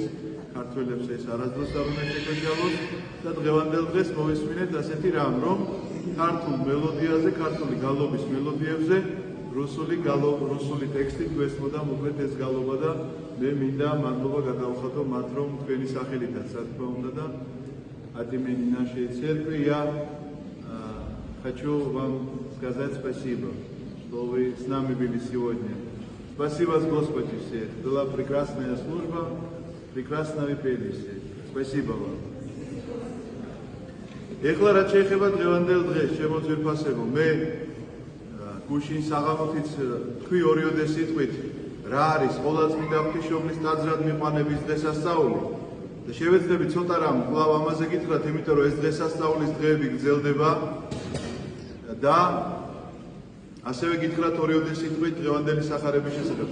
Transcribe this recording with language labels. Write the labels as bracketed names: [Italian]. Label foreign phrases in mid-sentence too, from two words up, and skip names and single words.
[Georgian] ქართველებს ეს არასდროს არ უნდა შეგვეჯალოს და დღევანდელ დღეს მოვისმინეთ ასეთი რამ, რომ ქართულ მელოდიაზე, ქართული გალობის მელოდიებზე რუსული ტექსტი გვესმოდა მოკლედ ეს გალობა და მე მინდა მადლობა გადავხატო მათ, რომ თქვენი სახელითაც, რა თქმა უნდა და [Russian] от имени нашей церкви я хочу вам сказать спасибо, что вы с нами были сегодня. Спасибо, Господи, всех. Была прекрасная служба, прекрасно вы пели все. Спасибо вам. [Georgian] ეხლა რაც შეეხება დღევანდელ დღეს, შემოძვირფასებო, მე გუშინ საღამოთიც თქვი ორიოდე სიტყვით რა არის ყოვლადწმინდა ღვთისმშობლის ტაძრად მიყვანების დღესასწაული და შევეცდები ცოტა რამ კვლავ ამაზე გითხრათ, იმიტომ რომ ეს დღესასწაულის დღეები გრძელდება და ასევე გითხრათ ორიოდე სიტყვით დღევანდელი სახარების შესახებ.